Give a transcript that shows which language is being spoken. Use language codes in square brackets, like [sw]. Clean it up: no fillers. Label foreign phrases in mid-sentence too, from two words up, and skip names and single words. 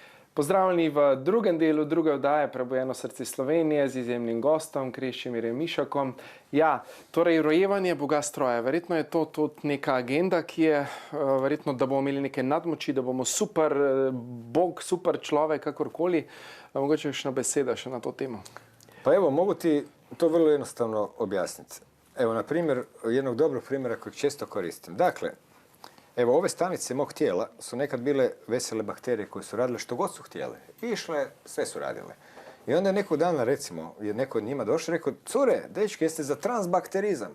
[sl] Pozdravljeni v drugem delu druge oddaje Prebujeno srce Slovenije z izjemnim gostom Krešimirjem Mišakom. Ja, torej rojevanje Boga stroja. Verjetno je to tudi neka agenda, ki je verjetno, da bomo imeli neke nadmoči, da bomo super Bog, super človek, kakorkoli. Mogoče još na beseda še na to temo. [hr] Pa evo, mogu ti to vrlo jednostavno objasniti. Evo, na primjer, jednog dobrog primjera kojeg često koristim. Dakle, evo, ove stanice mog tijela su nekad bile vesele bakterije koje su radile što god su htjele. Išle, sve su radile. I onda je nekog dana, recimo, je neko od njima došao i rekao, cure, dečki, jeste za transbakterizam.